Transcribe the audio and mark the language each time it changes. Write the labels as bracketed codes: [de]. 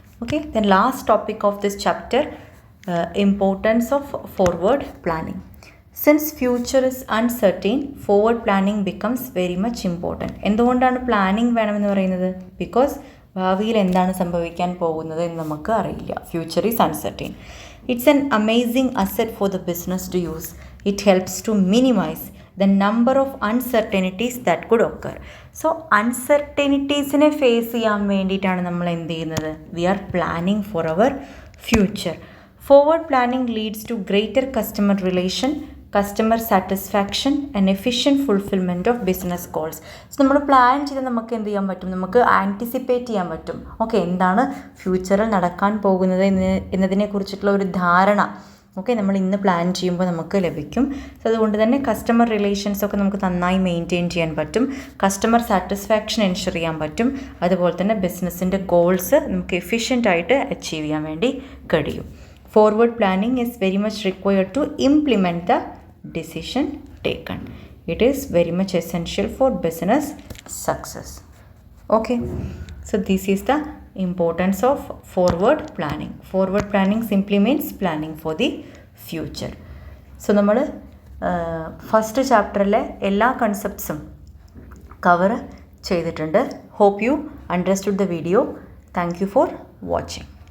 [en] Okay, then last topic of this chapter, importance of forward planning. Since future is uncertain, forward planning becomes very much important. [ml] എന്തുകൊണ്ടാണ് planning വേണമെന്ന് പറയുന്നത്? Because ഭാവിയിൽ എന്താണ് സംഭവിക്കാൻ പോകുന്നത് എന്ന് നമുക്ക് അറിയില്ല. [en] Future is uncertain. It's an amazing asset for the business to use. It helps to minimize the number of uncertainties that could occur. [ml] So uncertaintiesനെ face ചെയ്യാൻ വേണ്ടിയിട്ടാണ് നമ്മൾ എന്ത് ചെയ്യുന്നത്, [en] we are planning for our future. Forward planning leads to greater customer relation, customer satisfaction and efficient fulfillment of business goals. [ml] So നമ്മൾ plan ചെയ്ത് നമുക്ക് എന്ത് ചെയ്യാൻ പറ്റും, നമുക്ക് ആൻറ്റിസിപ്പേറ്റ് ചെയ്യാൻ പറ്റും. ഓക്കെ, എന്താണ് ഫ്യൂച്ചറിൽ നടക്കാൻ പോകുന്നത് എന്നതിനെ കുറിച്ചിട്ടുള്ള ഒരു ധാരണ ഓക്കെ നമ്മൾ ഇന്ന് പ്ലാൻ ചെയ്യുമ്പോൾ നമുക്ക് ലഭിക്കും. സോ അതുകൊണ്ട് തന്നെ കസ്റ്റമർ റിലേഷൻസൊക്കെ നമുക്ക് നന്നായി മെയിൻറ്റെയിൻ ചെയ്യാൻ പറ്റും, കസ്റ്റമർ സാറ്റിസ്ഫാക്ഷൻ എൻഷുർ ചെയ്യാൻ പറ്റും, അതുപോലെ തന്നെ ബിസിനസ്സിൻ്റെ ഗോൾസ് നമുക്ക് എഫിഷ്യൻ്റായിട്ട് അച്ചീവ് ചെയ്യാൻ വേണ്ടി കഴിയും. [en] Forward planning is very much required to implement the decision taken. It is very much essential for business success. Okay, so this is the importance of forward planning. Forward planning simply means planning for the future. [ml] So നമ്മൾ first ചാപ്റ്ററിലെ എല്ലാ കൺസെപ്റ്റ്സും cover ചെയ്തിട്ടുണ്ട്. [en] Hope you understood the video. Thank you for watching.